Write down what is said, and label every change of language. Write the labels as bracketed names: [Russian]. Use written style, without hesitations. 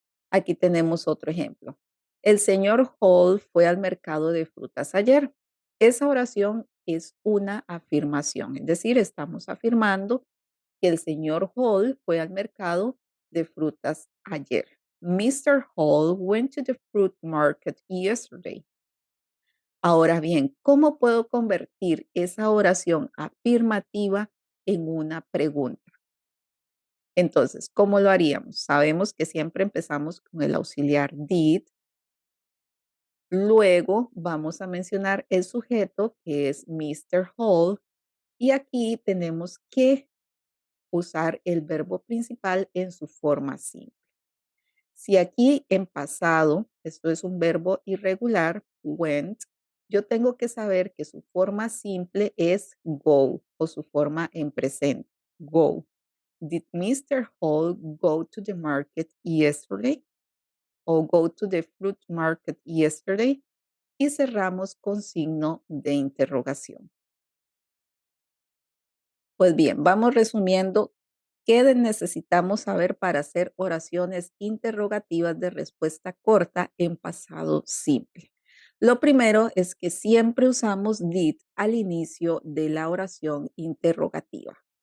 [Spanish] Aquí tenemos otro ejemplo. El señor Hall fue al mercado de frutas ayer. Esa oración es una afirmación, es decir, estamos afirmando que el señor Hall fue al mercado de frutas ayer. [English] Mr. Hall went to the fruit market yesterday. [Spanish] Ahora bien, ¿cómo puedo convertir esa oración afirmativa en una pregunta? Entonces, ¿cómo lo haríamos? Sabemos que siempre empezamos con el auxiliar did. Luego vamos a mencionar el sujeto que es Mr. Hall y aquí tenemos que usar el verbo principal en su forma simple. Si aquí en pasado, esto es un verbo irregular, went, yo tengo que saber que su forma simple es go o su forma en presente, go. [English] Did Mr. Hall go to the market yesterday? O go to the fruit market yesterday? [Spanish] Y cerramos con signo de interrogación. Pues bien, vamos resumiendo Necesitamos saber para hacer oraciones interrogativas de respuesta corta en pasado simple? Lo primero es que siempre usamos did al inicio de la oración interrogativa.